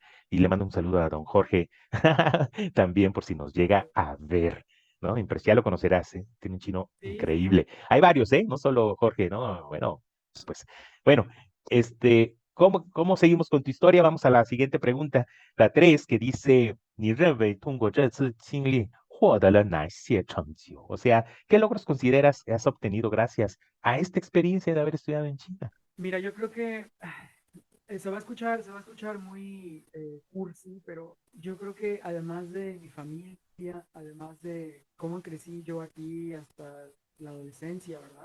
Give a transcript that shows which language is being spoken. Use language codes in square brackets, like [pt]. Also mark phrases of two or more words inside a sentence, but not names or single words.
[es] Y le mando un saludo a don Jorge también por si nos llega a ver, ¿no? Ya lo conocerás, ¿eh? Tiene un chino sí, sí, sí. increíble. Hay varios, ¿eh? No solo Jorge, ¿no? Bueno, pues, bueno, ¿cómo seguimos con tu historia? Vamos a la siguiente pregunta, la 3, que dice, [zh] "你认为通过这次经历获得了哪些成就?" [es] O sea, ¿qué logros consideras que has obtenido gracias a esta experiencia de haber estudiado en China? Mira, yo creo que se va a escuchar muy cursi, pero yo creo que además de mi familia, además de cómo crecí yo aquí hasta la adolescencia, ¿verdad?